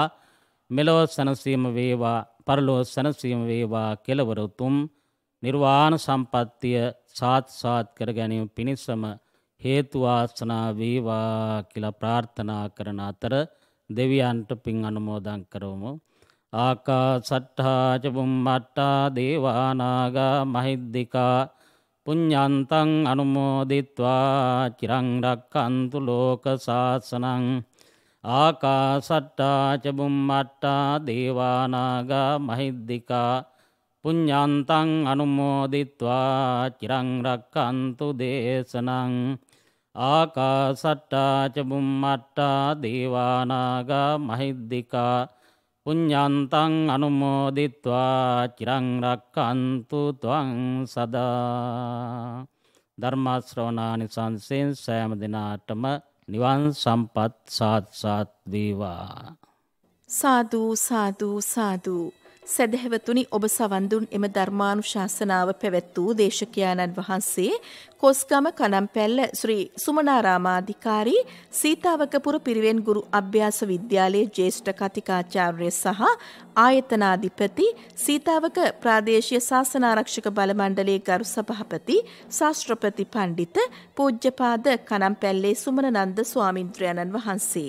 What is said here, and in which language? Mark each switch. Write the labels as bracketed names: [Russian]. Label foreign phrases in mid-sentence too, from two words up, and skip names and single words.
[Sinhala] මෙලොව සැනසීම වේවා පරලොව සැනසීම වේවා කෙලවර උතුම් නිර්වාණ සම්පන්නිය සාත් කර ගැනීම පිණිසම හේතු වාසනා වේවා කියලා ප්‍රාර්ථනා කරන අතර දෙවියන්ට පින් අනුමෝදන් කරවමු. [Pali] ආකාසට්ඨා ච බුම්මට්ඨා දේවා නාග මහිද්దికා පුඤ්ඤන්තං අනුමෝදිත්වා චිරං රක්ඛන්තු ලෝක සාසනං. ආකාසට්ඨා ච බුම්මට්ඨා දේවා නාග මහිද්దికා පුඤ්ඤන්තං අනුමෝදිත්වා චිරං රක්ඛන්තු දේශනං. ආකාසට්ඨා ච බුම්මට්ඨා දේවා නාග මහිද්దికා පුඤ්ඤන්තං අනුමෝදිත්වා චිරං රක්ඛන්තු ත්වං සදා. [Sinhala] ධර්ම ශ්‍රවණානිසංසෙන් සෑම දිනාටම නිවන් සම්පත් සාත් වේවා. සාදු සාදු සාදු. සදහැවතුනි, ඔබ සවන් දුන් එම ධර්මානුශාසනාව පැවැත් වූ දේශකයාණන් වහන්සේ කොස්ගම කනම්පැල්ල ශ්‍රී සුමනාරාමාධිකාරී සීතාවකපුර පිරිවෙන් ගුරු අභ්‍යාස විද්‍යාලයේ ජ්‍යෙෂ්ඨ කතිකාචාර්ය සහ ආයතනාධිපති සීතාවක ප්‍රාදේශීය ශාසනාරක්ෂක බල මණ්ඩලයේ ගරු සභාපති ශාස්ත්‍රපති පණ්ඩිත පූජ්‍යපාද කනම්පැල්ලේ සුමනනන්ද ස්වාමින්ද්‍රයන්න් වහන්සේ.